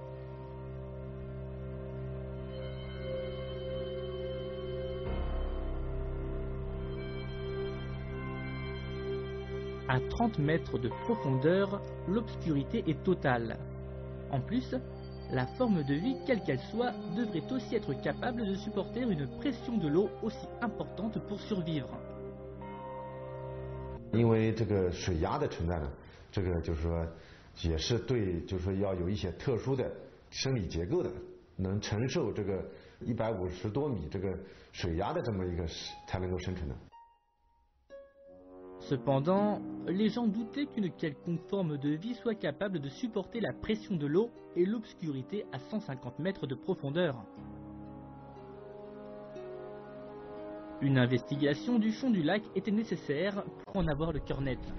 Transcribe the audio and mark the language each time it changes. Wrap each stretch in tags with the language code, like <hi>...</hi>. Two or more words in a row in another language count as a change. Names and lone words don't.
<fr>À 30 mètres de profondeur, l'obscurité est totale. En plus, la forme de vie, quelle qu'elle soit, devrait aussi être capable de supporter une pression de l'eau aussi importante pour survivre.</fr> <zh>因为这个水压的存在呢，这个就是说也是对，就是说要有一些特殊的生理结构的，能承受这个150多米这个水压的这么一个才能够生存的。</zh> <fr>Cependant, les gens doutaient qu'une quelconque forme de vie soit capable de supporter la pression de l'eau et l'obscurité à 150 mètres de profondeur. Une investigation du fond du lac était nécessaire pour en avoir le cœur net.</fr>